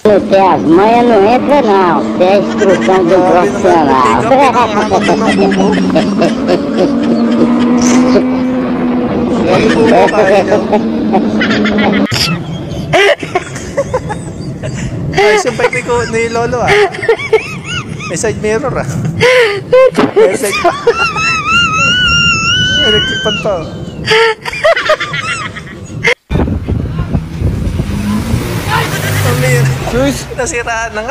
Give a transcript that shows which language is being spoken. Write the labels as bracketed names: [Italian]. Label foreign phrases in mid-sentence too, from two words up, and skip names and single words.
[Portuguese] Essa é as manhas, não entra não. Isso é a instrução do profissional. [Filipino] Ayos yung bike ni Lolo ah. May [English] side mirror [Filipino] ah. May side pa. [English] Electric pan [Filipino] pa. Nasiraan na nga.